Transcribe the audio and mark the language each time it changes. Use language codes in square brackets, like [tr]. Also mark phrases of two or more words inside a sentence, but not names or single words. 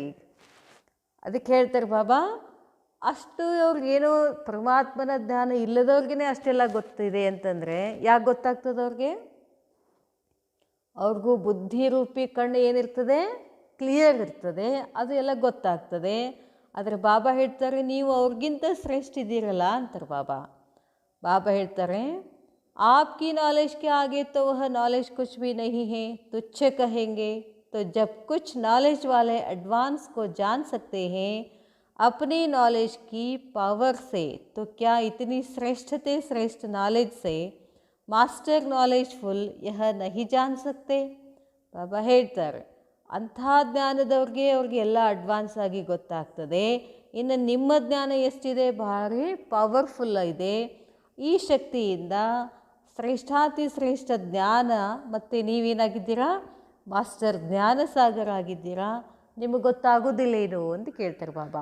[kn] ಈಗ ಅದಕ್ಕೆ ಹೇಳ್ತಾರೆ ಬಾಬಾ, ಅಷ್ಟು ಅವ್ರಿಗೇನೋ ಪರಮಾತ್ಮನ ಜ್ಞಾನ ಇಲ್ಲದವ್ರಿಗೇ ಅಷ್ಟೆಲ್ಲ ಗೊತ್ತಿದೆ ಅಂತಂದರೆ ಯಾಕೆ ಗೊತ್ತಾಗ್ತದೆ ಅವ್ರಿಗೆ? ಅವ್ರಿಗೂ ಬುದ್ಧಿ ರೂಪಿ ಕಣ್ಣು ಏನಿರ್ತದೆ, ಕ್ಲಿಯರ್ ಇರ್ತದೆ, ಅದು ಎಲ್ಲ ಗೊತ್ತಾಗ್ತದೆ. ಆದರೆ ಬಾಬಾ ಹೇಳ್ತಾರೆ, ನೀವು ಅವ್ರಿಗಿಂತ ಶ್ರೇಷ್ಠ ಇದ್ದೀರಲ್ಲ ಅಂತಾರೆ ಬಾಬಾ. ಬಾಬಾ ಹೇಳ್ತಾರೆ, [hi] आपकी नॉलेज के आगे तो वह नॉलेज कुछ भी नहीं है, तुच्छ कहेंगे. तो जब कुछ नॉलेज वाले एडवांस को जान सकते हैं अपनी नॉलेज की पावर से, तो क्या इतनी श्रेष्ठ नॉलेज से [en] master knowledgeful [hi] यह नहीं जान सकते. [kn] ಬಾಬಾ ಹೇಳ್ತಾರೆ, ಅಂಥ ಜ್ಞಾನದವ್ರಿಗೆ ಅವ್ರಿಗೆ ಎಲ್ಲ ಅಡ್ವಾನ್ಸ್ ಆಗಿ ಗೊತ್ತಾಗ್ತದೆ. ಇನ್ನು ನಿಮ್ಮ ಜ್ಞಾನ ಎಷ್ಟಿದೆ, ಭಾರಿ ಪವರ್ಫುಲ್ ಇದೆ. ಈ ಶಕ್ತಿಯಿಂದ ಶ್ರೇಷ್ಠ ಜ್ಞಾನ, ಮತ್ತು ನೀವೇನಾಗಿದ್ದೀರಾ, ಮಾಸ್ಟರ್ ಜ್ಞಾನ ಸಾಗರ ಆಗಿದ್ದೀರಾ, ನಿಮಗೆ ಗೊತ್ತಾಗೋದಿಲ್ಲೇನು ಅಂತ ಕೇಳ್ತಾರೆ ಬಾಬಾ.